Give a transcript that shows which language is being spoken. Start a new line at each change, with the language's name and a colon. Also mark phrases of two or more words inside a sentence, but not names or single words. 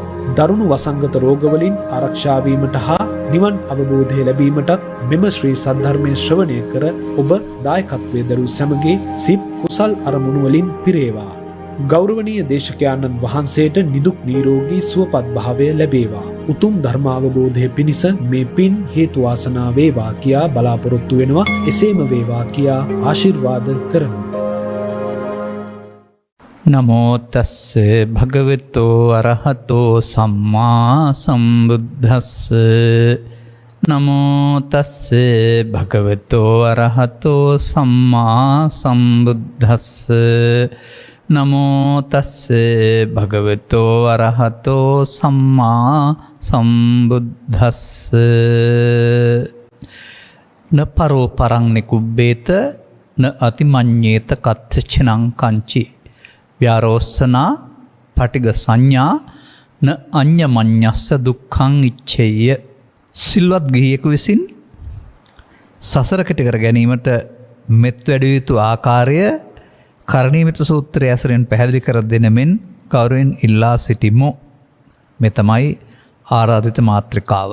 Sinhala: දරුණු වසංගත රෝගවලින් ආරක්ෂා වීමට හා නිවන් අවබෝධය ලැබීමටත් මෙම ශ්‍රී සද්ධර්මයේ ශ්‍රවණය කර ඔබ දායකත්වයේ දරූ සැමගේ සිත් කුසල් අරමුණු වලින් පිරේවා. ගෞරවනීය දේශකයාණන් වහන්සේට නිදුක් නිරෝගී සුවපත් භාවය ලැබේවා. උතුම් ධර්මාවබෝධය පිණිස මේ පින් හේතු වාසනා වේවා කියා බලාපොරොත්තු වෙනවා. එසේම වේවා කියා ආශිර්වාද කරනවා.
Pali: නමෝ තස්ස භගවතෝ අරහතෝ සම්මා සම්බුද්දස්ස. නමෝ තස්ස භගවතෝ අරහතෝ සම්මා සම්බුද්දස්ස. නමෝ තස්ස භගවතෝ අරහතෝ සම්මා සම්බුද්දස්ස. න පරෝ පරං නිකුබ්බේත න අතිමඤ්ඤේත කච්චචනං කංචි ව්‍යාරෝස්සනා පටිග සංඥා න අඤ්ඤමඤ්ඤස්ස දුක්ඛං ඉච්ඡේය.
Sinhala: සිල්වත් ගිහියෙකු විසින් සසර කෙටි කර ගැනීමට මෙත් වැඩිය යුතු ආකාරය කරණීයමිත සූත්‍රය ඇසුරෙන් පැහැදිලි කර දෙන මෙන් ගෞරවයෙන් ඉල්ලා සිටිමු. මේ තමයි ආරාධිත මාත්‍රිකාව.